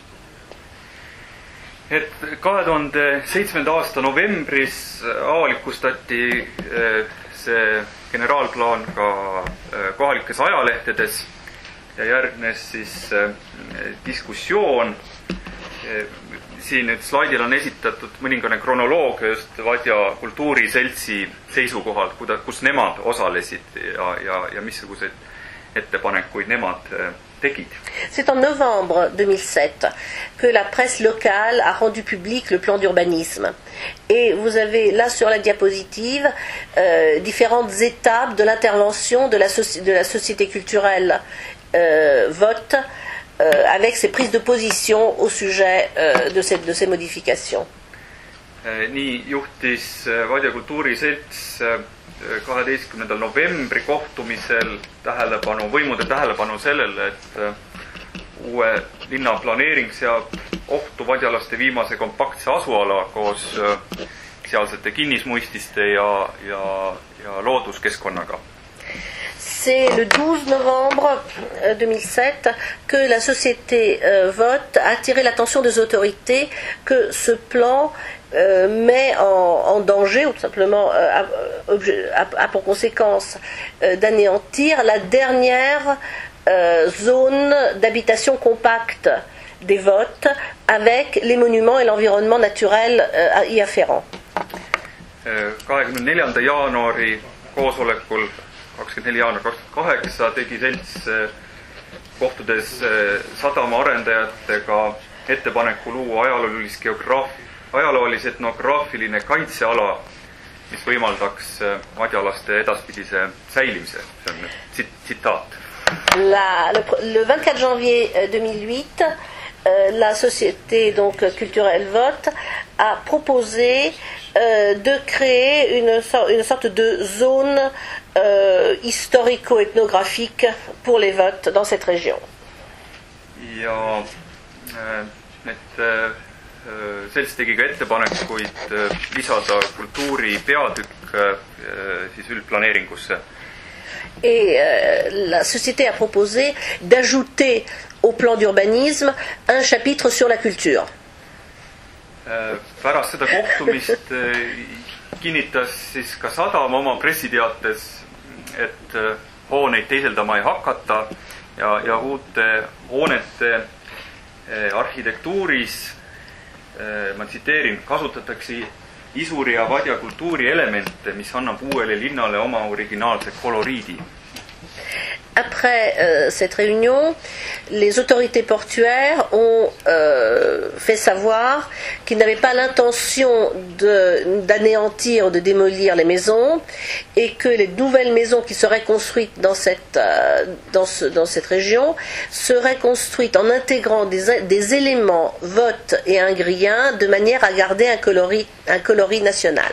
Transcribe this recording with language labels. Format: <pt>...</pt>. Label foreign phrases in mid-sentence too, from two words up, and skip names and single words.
<et>Et 2007. aasta novembris avalikustati see generaalplaan ka kohalikes ajalehtedes ja järgnes siis diskussioon. Siin nüüd slaidil on esitatud mõningane kronoloogia just Vadja kultuuriseltsi seisukohalt, kus nemad osalesid ja missuguseid ettepanekuid nemad tegid.</et> <fr>C'est en novembre 2007 que la presse locale a rendu public le plan d'urbanisme. Et vous avez là sur la diapositive différentes étapes de l'intervention de la société culturelle Vote avec ses prises de position au sujet de ces modifications.</fr> <et>Nii juhtis Vadja kultuuriselts 12. novembri kohtumisel võimude tähelepanu sellele, et uue linna planeering seab ohtu vadjalaste viimase kompaktse asuala koos sealsete kinnismuististe ja looduskeskkonnaga.</et> <fr>C'est le 12 novembre 2007 que la société Vote a attiré l'attention des autorités que ce plan met en danger, ou tout simplement a pour conséquence d'anéantir la dernière zone d'habitation compacte des votes avec les monuments et l'environnement naturel y afférent.</fr> <et>24. jaanuari koosolekul 24. jaanuar 2008 tegi selts kohtudes sadama arendajatega ettepaneku luua ajaloolise etnograafiline kaitseala, mis võimaldaks madjalaste edaspidise säilimise. See on tsitaat.</et> <fr>Le 24 janvier 2008, la société donc culturelle Vote a proposé de créer une sorte de zone historico-ethnographique pour les votes dans cette région.</fr> <et>Ja selts tegi ka ettepanekuid lisada kultuuri peatükk siis üldplaneeringusse.</et> <fr>Et la société a proposé d'ajouter au plan d'urbanisme un chapitre sur la culture.</fr> <et>Pärast seda kohtumist kinnitas siis ka sadam oma pressiteates, et hooneid teiseldama ei hakata ja uute hoonete arhitektuuris, ma tsiteerin, kasutatakse Isuri ja Vadja kultuuri elemente, mis annab uuele linnale oma originaalse koloriidi.</et> <fr>Après cette réunion, les autorités portuaires ont fait savoir qu'ils n'avaient pas l'intention d'anéantir ou de démolir les maisons et que les nouvelles maisons qui seraient construites dans cette région seraient construites en intégrant des éléments votes et ingriens de manière à garder un coloris national.</fr>